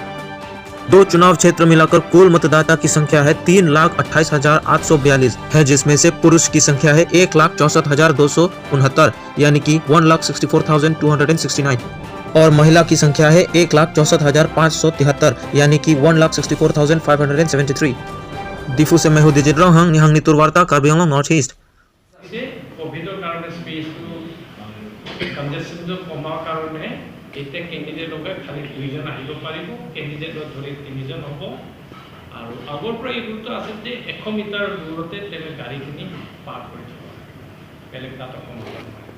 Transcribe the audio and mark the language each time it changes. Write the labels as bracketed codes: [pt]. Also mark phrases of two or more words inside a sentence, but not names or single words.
[hi] 2 चुनाव क्षेत्र मिलाकर कुल मतदाता की संख्या है 3,28,842 है, जिसमें से पुरुष की संख्या है 1,64,269 यानी कि 1,64,269 और महिला की संख्या है 1,64,573 यानी कि 1,64,573। डिफू से मैं हूँ दिजित रोहंग, निहंग नितुर वार्ता कार्बी आंगलों [en] North East. [as] এতিয়া কেণ্ডিডেটকে খালি 2জন আহিব পাৰিব, কেণ্ডিডেটৰ ধৰি 3জন হ'ব। আৰু আগৰ পৰা এই ৰুলটো আছিল যে 100 মিটাৰ দূৰতে তেনে গাড়ীখিনি পাৰ কৰি যাব, বেলেগ তাত অসুবিধা নহয়।